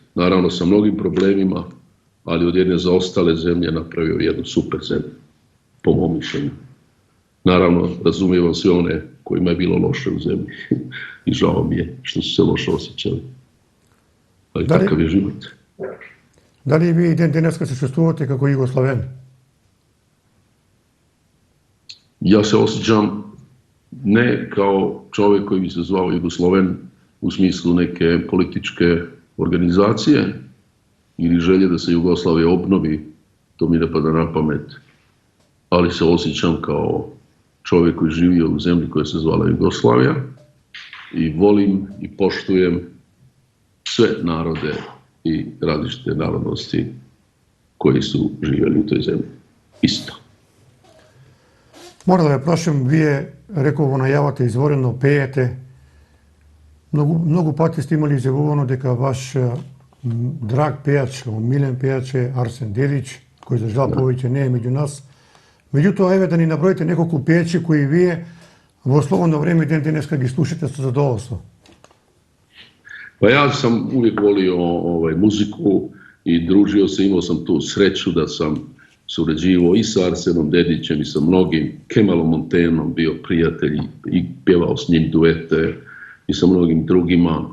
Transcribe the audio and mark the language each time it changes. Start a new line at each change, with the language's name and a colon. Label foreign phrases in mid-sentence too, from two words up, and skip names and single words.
Croatian: Naravno sa mnogim problemima, ali od jedne zaostale zemlje napravio jednu super zemlju, po mom mišljenju. Naravno, razumijem sve one kojima je bilo loše u zemlji i žao mi je što su se loše osjećali. Ali takav je život.
Macedonian: Дали вие ден денеска се чувствувате како југославен?
Croatian: Ja se osjećam ne kao čovjek koji bi se zvao Jugosloven u smislu neke političke organizacije ili želje da se Jugoslavija obnovi, to mi ne pada na pamet, ali se osjećam kao čovjek koji živio u zemlji koja se zvala Jugoslavija i volim i poštujem sve narode i različite narodnosti koji su živjeli u toj zemlji. Isto.
Macedonian: Мора да ве прашам, вие реков во најавата изворено пеете. Многу пати сте имали изјавувано дека ваш драг пејач, милен пејач е Арсен Дедич, кој за жал повеќе не е меѓу нас. Меѓутоа, еве да ни наброите неколку пејачи кои вие во слободно време ден денеска ги слушате со задоволство.
Croatian: Pa ja sam uvijek volio muziku i družio se, imao sam tu sreću da sam surađivao i sa Arsenom Dedićem i sa mnogim, Kemalom Montenom bio prijatelj i pjevao s njim duete i sa mnogim drugima.